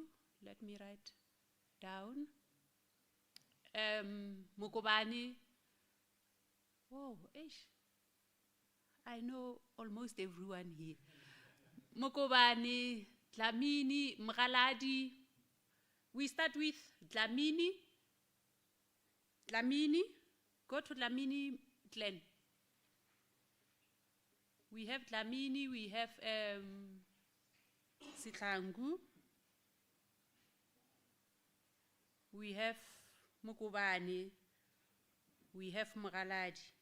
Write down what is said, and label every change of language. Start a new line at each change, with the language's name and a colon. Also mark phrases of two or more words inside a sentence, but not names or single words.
English: Let me write down. Mukobani. Oh, ish. I know almost everyone here. Mukobani, Dlamini, Mgaladi. We start with Dlamini. Dlamini. Go to Dlamini, Glenn. We have Dlamini, we have Sihlangu. We have Mukobani. We have Mgaladi.